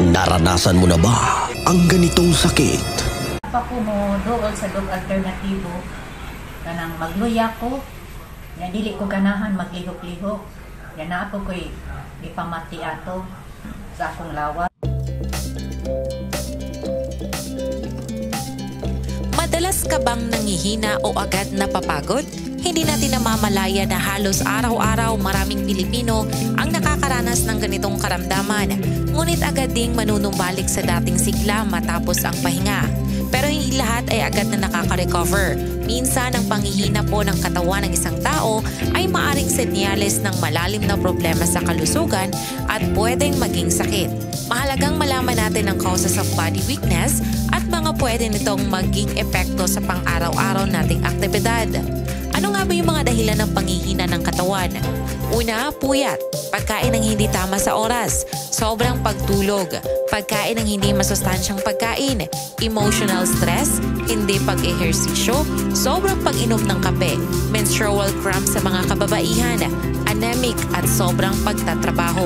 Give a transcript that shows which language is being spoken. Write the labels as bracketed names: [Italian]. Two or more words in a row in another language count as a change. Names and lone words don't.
[Filipino] Naranasan mo na ba ang ganitong sakit? [Cebuano] Pa ko mo dool sa dog alternatibo kanang magluya ko nga dili ko ganahan maglihok-lihok yan na ako ko'y ipamati ato sa akong lawas. [Filipino] Madalas ka bang nanghihina o agad napapagod? Hindi natin namamalaya na halos araw-araw maraming Pilipino ang nakakaranas ng ganitong karamdaman. Ngunit agad ding manunumbalik sa dating sigla matapos ang pahinga. Pero hindi lahat ay agad na nakaka-recover. Minsan ang panghihina po ng katawan ng isang tao ay maaring senyales ng malalim na problema sa kalusugan at pwedeng maging sakit. Mahalagang malaman natin ang [English] causes of body weakness [Filipino] at mga pwede nitong maging epekto sa pang-araw-araw nating aktibidad. Ano nga ba yung mga dahilan ng panghihina ng katawan? Una, puyat, pagkain ng hindi tama sa oras, sobrang pagtulog, pagkain ng hindi masustansyang pagkain, [English] emotional stress, [Filipino] hindi pag-ehersisyo, sobrang pag-inom ng kape, [English] menstrual cramps [Filipino] sa mga kababaihan, anemic at sobrang pagtatrabaho.